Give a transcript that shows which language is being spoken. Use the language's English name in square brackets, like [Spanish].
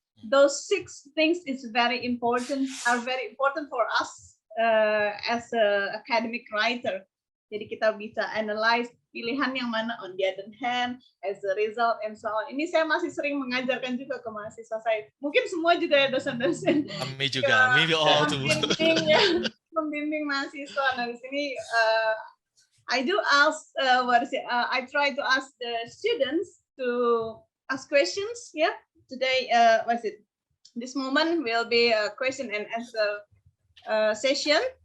[English] Those 6 things are very important for us as an academic writer. [Indonesian] Jadi kita bisa [English] analyze [Indonesian] pilihan yang mana, [English] on the other hand, as a result, and so on. [Indonesian] Ini saya masih sering mengajarkan juga ke mahasiswa saya. Mungkin semua juga ya dosen-dosen. Kami juga, [English] maybe all too. [Indonesian] Membimbing, ya, membimbing mahasiswa. Nah di sini [English] I do ask, I try to ask the students to ask questions. Yeah, today, this moment will be a question and answer session.